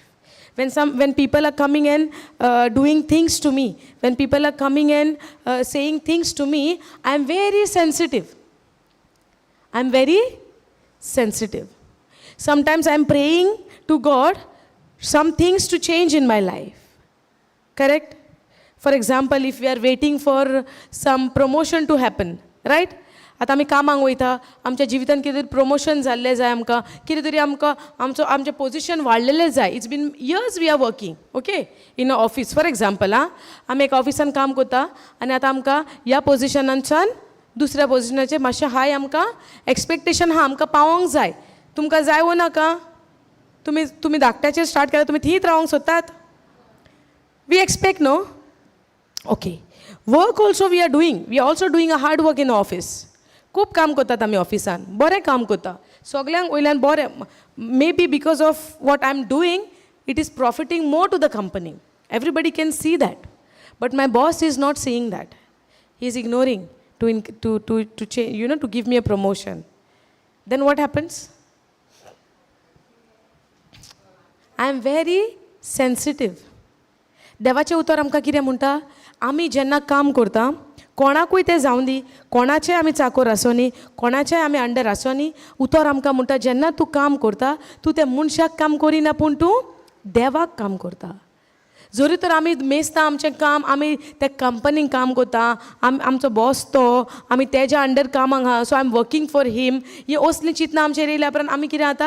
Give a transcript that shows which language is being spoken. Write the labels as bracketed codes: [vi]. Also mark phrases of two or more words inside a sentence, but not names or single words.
[en] When people are coming and doing things to me, when people are coming and saying things to me, I am very sensitive. I am very sensitive. Sometimes I am praying to God some things to change in my life. Correct? For example, if we are waiting for some promotion to happen, right? [kok] आता आमी कामाक वयता, आमच्या जिवितान कितें तरी प्रमोशन जाल्लें जाय आमकां, कितें तरी आमकां आमचें पोजिशन वाडलेलें जाय. [en] It's been years we are working, okay, in an office. for example [kok] आमी एका ऑफिसान काम करता आनी आतां आमकां ह्या पोजिशनांच्यान दुसऱ्या पोजिशनाचेर मातशें हाय आमकां एक्सपेक्टेशन आहा, आमकां पावोंक जाय. तुमकां जाय वो नाका? तुमी धाकट्याचेर स्टार्ट केल्यार तुमी थींच रावंक सोदतात? [en] We expect no? Okay. Work also we are doing. We are also doing a hard work in office. [kok] खूब काम करतात आमी ऑफिसान, बरें काम करता, सगल्यांक वयल्यान बरें. [en] Maybe because of what I am doing it is profiting more to the company. Everybody can see that. But my boss is not seeing that. He is ignoring to change, to give me a promotion. Then what happens? I am very sensitive. [kok] देवाचें उतर आमकां कितें म्हणटा? आमी जेन्ना काम करता, कोणाकूय तें जावं दी, कोणाचें आमी चाकर आसूं नी, कोणाचें आमी अंडर आसूं नी, उतर आमकां म्हणटा जेन्ना तूं काम करता, तूं त्या मनशाक काम करिना पूण तूं देवाक काम करता. जरी तर आमी मेस्ता आमचें काम, आमी त्या कंपनीक काम करता, आमचो बॉस तो, आमी तेज्या अंडर कामाक आहा, [en] so I am working for him, [kok] ही असलीं चिंतनां आमचेर येयल्या उपरांत आमी कितें जाता?